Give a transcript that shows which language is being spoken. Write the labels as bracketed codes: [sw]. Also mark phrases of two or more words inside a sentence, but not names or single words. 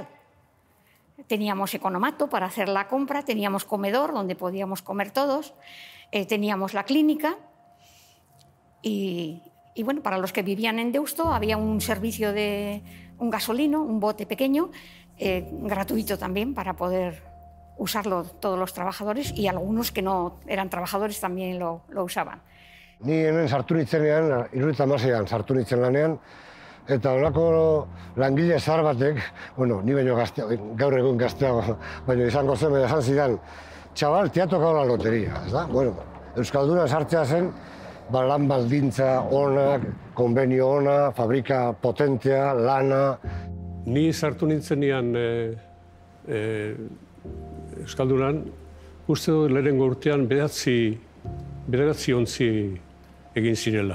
[es] Teníamos economato para hacer la compra, teníamos comedor donde podíamos comer todos, teníamos la clínica y bueno, para los que vivían en Deusto había un servicio de un gasolino, un bote pequeño, gratuito también para poder usarlo todos los trabajadores, y algunos que no eran trabajadores también lo usaban. [eu] Ni hemen sartu nitzenean, 76an sartu nitzen lanean, eta holako langile zahar batek, bueno, ni baino gaur egun gazteago, baina izango zen, esan zidan, txabal, [es] te ha tocado la lotería, [eu] ez da? Bueno, Euskalduna sartzea zen, lan baldintza onak, konbenio ona, fabrika potentea, lana. Ni sartu nintzenean Euskaldunan, uste dut lehenengo urtean bederatzi ontzi egin zirela.